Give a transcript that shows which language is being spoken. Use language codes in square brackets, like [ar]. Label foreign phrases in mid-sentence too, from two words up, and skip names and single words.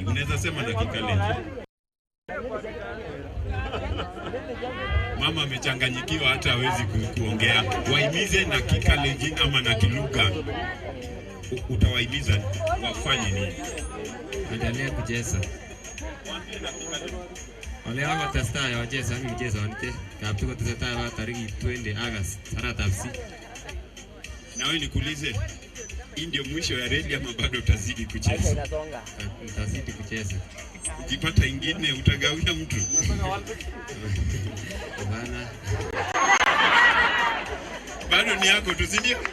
[sw] Unaweza sema na Kikalenjin. Mama amechanganyikiwa hata hawezi kuongea. Wahimize na Kikalenjin ama na kilugha. Utawahimiza wafanye nini? Endelee kucheza. [kln] Ole ako testai [sw] wacheza ni mchezo wante. [kln] Kaptu ko testai [sw] wa tariki [kln] 20 August aratab si. [sw] Na wewe nikuulize, hii ndio mwisho ya reli ama bado utazidi kucheza? Utazidi kucheza. Ukipata ingine utagawia mtu. Bana. Bado ni yako tu, si ndio?